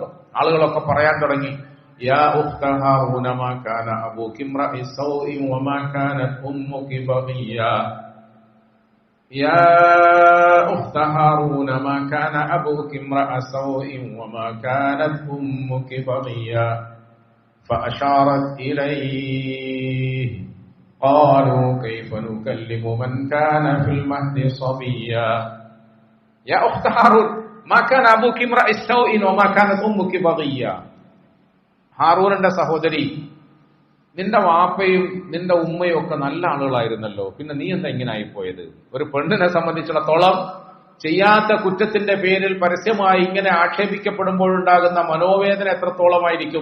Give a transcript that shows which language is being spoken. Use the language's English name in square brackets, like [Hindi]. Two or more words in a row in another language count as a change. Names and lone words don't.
[Malayalam] ആളുകളൊക്കെ പറയാൻ തുടങ്ങി, [Arabic] يا أخت هارون ما كان أبوك امرأ سوء وما كانت أمك بغيا. يا أخت هارون ما كان أبوك امرأ سوء وما كانت أمك بغيا. فأشارت إليه قالوا كيف نكلم من كان في المهد صبيا. يا أخت هارون ما كان أبوك امرأ سوء وما كانت أمك بغيا. [Malayalam] ഹാറൂനിന്റെ സഹോദരി, നിന്റെ വാപ്പയും നിന്റെ ഉമ്മയും ഒക്കെ നല്ല ആളുകളായിരുന്നല്ലോ, പിന്നെ നീ എന്താ ഇങ്ങനെ ആയിപ്പോയത്? ഒരു പെണ്ണിനെ സംബന്ധിച്ചിടത്തോളം ചെയ്യാത്ത കുറ്റത്തിന്റെ പേരിൽ പരസ്യമായി ഇങ്ങനെ ആക്ഷേപിക്കപ്പെടുമ്പോഴുണ്ടാകുന്ന മനോവേദന എത്രത്തോളമായിരിക്കും?